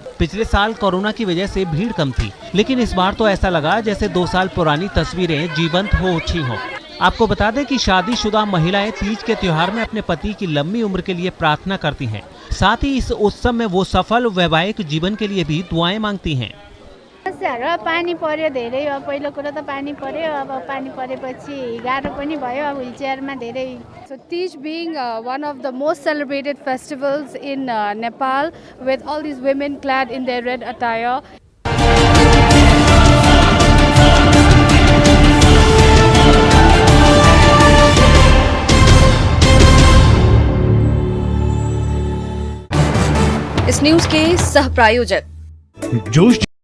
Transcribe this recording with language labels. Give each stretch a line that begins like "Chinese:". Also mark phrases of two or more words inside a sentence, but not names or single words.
Hindi: पिछले साल कोरोना की वजह से भीड़ कम थी, लेकिन इस बार तो ऐसा लगा जैसे 2 साल पुरानी तस्वीरें जीवंत हो उठी हों। आपको बता दें कि शादीशुदा महिलाएं तीज के त्योहार में अपने पति की लंबी उम्र के लिए प्रार्थना करती हैं। साथ ही इस उत्सव में वो सफल वैवाहिक जीवन के लिए भी दुआएं मांगती हैं।
Nepali: पानी पर्यो धेरै, अब पहिलो कुरा त पानी पर्यो, अब पानी परेपछि गाह्रो पनि भयो, अब व्हीलचेयरमा धेरै।
English: So Tej being one of the most celebrated festivals in Nepal, with all these women clad in their red attire.
Hindi: इस न्यूज के सह प्रायोजक जोश।